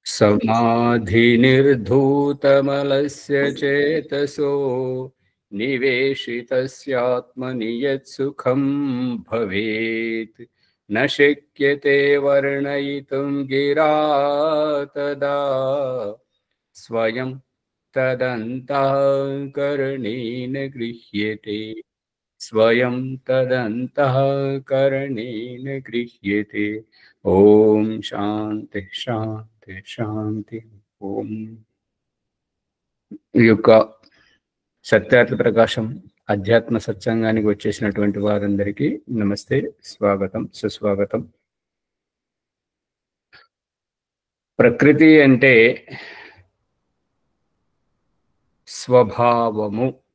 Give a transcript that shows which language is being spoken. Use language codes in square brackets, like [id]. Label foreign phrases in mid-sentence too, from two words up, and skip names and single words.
[sa] समाधिनिर्धूतमलस्य चेतसो निवेशितस्यात्मनि यत्सुखं भवेत् न शक्यते वर्णयितुं गिरा तदा स्वयं तदन्तःकरणेन गृह्यते स्वयं तदन्तःकरणेन गृह्यते। ओम शांति शांति शांति। ఓం. [te] ఈ యొక్క సత్యార్థ ప్రకాశం అధ్యాత్మ సత్సంగానికి వచ్చేసినటువంటి వారందరికీ నమస్తే, స్వాగతం, సుస్వాగతం. ప్రకృతి అంటే స్వభావము.